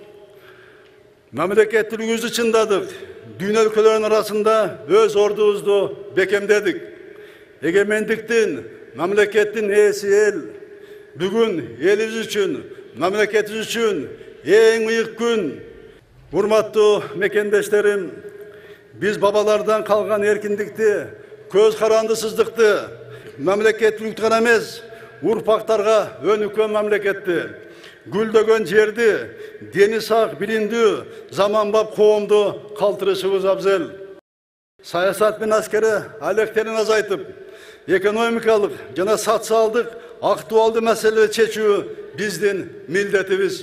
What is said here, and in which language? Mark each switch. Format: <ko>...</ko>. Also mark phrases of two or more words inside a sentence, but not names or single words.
<ky>Мамлекеттилигибизди чындадык, дүйнө өлкөлөрүнүн арасында өз ордубузду бекемдедик. Эгемендиктин, мамлекеттин ээси эл, бүгүн элибиз үчүн, мамлекетибиз үчүн эң ыйык күн. Урматтуу мекендештерим, биз бабалардан калган эркиндикти, көз карандысыздыкты, мамлекеттүүлүктү гана эмес, урпактарга өнүккөн мамлекетти, гүлдөгөн жерди, дени сак, билимдүү, заманбап коомду калтырышыбыз абзел. Саясат менен аскери алектерин азайтып, экономикалык жана социалдык актуалдуу маселелерди чечүү биздин милдетибиз.</ky>